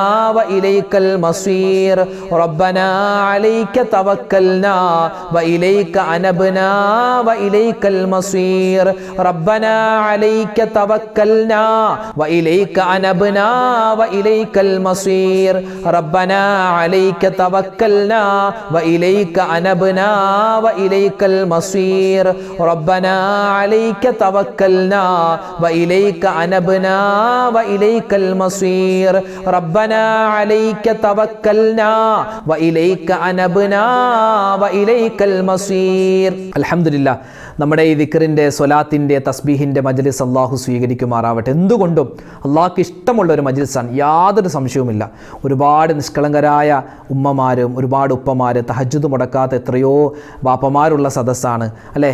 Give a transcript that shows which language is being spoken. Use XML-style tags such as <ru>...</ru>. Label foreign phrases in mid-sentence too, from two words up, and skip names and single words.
<ar>وإليك المصير ربنا عليك توكلنا وإليك أنبنا وإليك المصير ربنا عليك توكلنا وإليك أنبنا وإليك المصير ربنا عليك توكلنا وإليك أنبنا وإليك المصير ربنا عليك توكلنا وإليك أنبنا وإليك المصير ربنا عليك توكلنا وإليك أنبنا وإليك المصير.</ar> <ml>അൽഹംദുലില്ലാഹ്, നമ്മുടെ ഈ ദിക്റിൻ്റെ സ്വലാത്തിൻ്റെ തസ്ബീഹിൻ്റെ മജ്ലിസ് അള്ളാഹു സ്വീകരിക്കുമാറാവട്ടെ. എന്തുകൊണ്ടും അള്ളാഹ്ക്ക് ഇഷ്ടമുള്ള ഒരു മജ്ലിസാണ്, യാതൊരു സംശയവുമില്ല. ഒരുപാട് നിഷ്കളങ്കരായ ഉമ്മമാരും ഒരുപാട് ഉപ്പമാർ, തഹജ്ജുദ് മുടക്കാത്ത എത്രയോ ബാപ്പമാരുള്ള സദസ്സാണ് അല്ലേ.</ml>